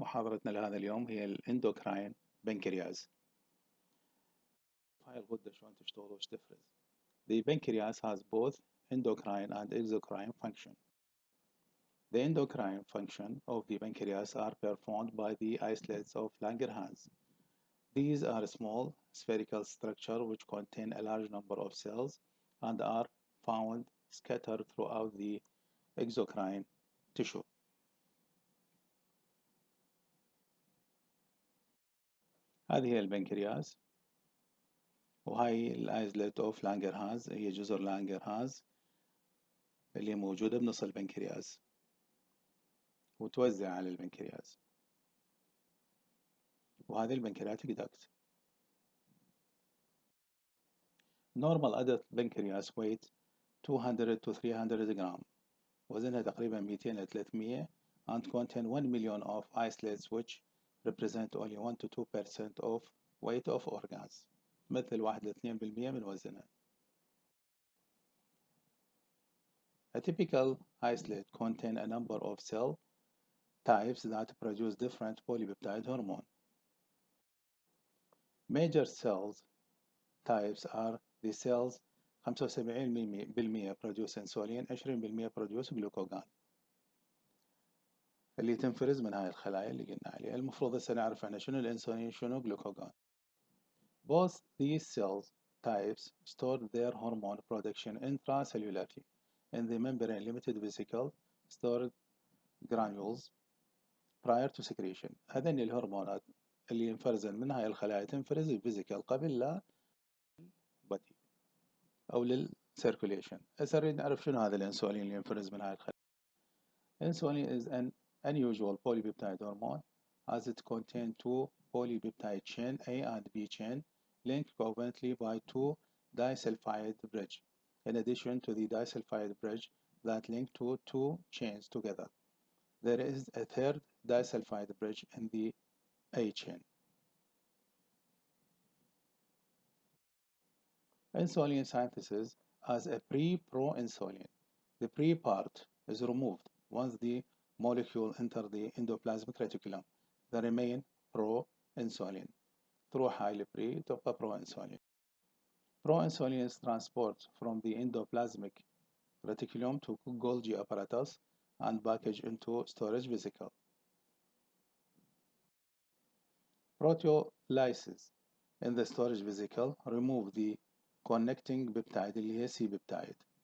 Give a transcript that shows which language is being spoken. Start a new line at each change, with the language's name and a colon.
Arabic: محاضرتنا لهذا اليوم هي الاندوكراين بنكرياس. هاي الغدة شلون تشتغل وش تفرز.
English: The pancreas has both endocrine and exocrine function. The endocrine function of the pancreas are performed by the islets of Langerhans. These are small spherical structures which contain a large number of cells and are found scattered throughout the exocrine tissue.
Arabic: هذه هي البنكرياس، وهاي الايزلت اوف لانجرهانز هي جزر لانجرهانز اللي موجودة بنص البنكرياس وتوزع على البنكرياس، وهذه البنكرياتيك داكت.
English: Normal adult pancreas weight 200 to 300
Arabic: جرام، وزنها تقريبا 200 إلى 300
English: and contain 1 million of islets which represent only 1 to 2% of weight of organs،
Arabic: مثل 1 ل 2% من وزنها.
English: A typical islet contain a number of cell types that produce different polypeptide hormone. Major cells types are the cells 75% produce insulin، 20% produce glucagon
Arabic: اللي تنفرز من هاي الخلايا اللي قلنا عليها. المفروض هسه نعرف احنا شنو الانسولين شنو glucagon.
English: Both these cells types store their hormone production intra-cellularly in the membrane limited vesicle stored granules prior to secretion.
Arabic: هذين الهرمونات اللي ينفرزن من هاي الخلايا تنفرز الفيزيكال قبل لا بدي أو للسيركوليشن. هسه نريد نعرف شنو هذا الانسولين اللي ينفرز من هاي الخلايا.
English: Insulin is an unusual polypeptide hormone as it contains two polypeptide chain A and B chain linked covalently by two disulphide bridge, in addition to the disulphide bridge that link to two chains together. There is a third disulphide bridge in the A chain. Insulin synthesis as a pre-proinsulin. The pre part is removed once the molecule enters the endoplasmic reticulum. The remain pro-insulin.
Arabic: تروح هاي البري تبقى pro-insulin.
English: Pro-insulin is transported from the endoplasmic reticulum to Golgi apparatus and packaged into storage vesicle. Proteolysis in the storage vesicle remove the connecting peptide
Arabic: اللي هي
English: C-peptide.